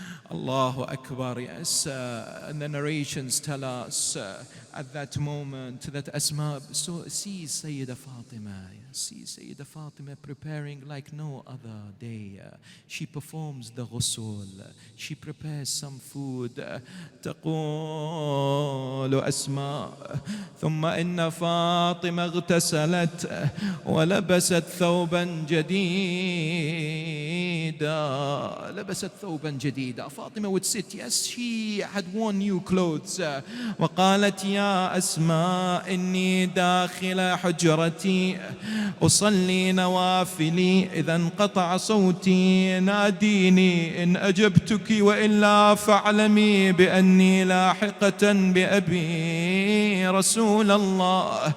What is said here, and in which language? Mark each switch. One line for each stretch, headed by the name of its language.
English: Allahu Akbar, yes. And the narrations tell us at that moment that Asma sees Sayyida Fatima, sees Sayyida Fatima preparing like no other day. She performs the ghusl, she prepares some food.
Arabic: تقول أسماء ثم إن فاطمة اغتسلت ولبست ثوبا جديدا. لبست ثوبا جديدا.
English: Fatima would sit, yes, she had worn new clothes.
Arabic: وقالت يا أسماء إني داخل حجرتي أصلي نوافلي إذا انقطع صوتي ناديني إن أجبتك وإلا فاعلمي بأني لاحقة بأبي رسول الله.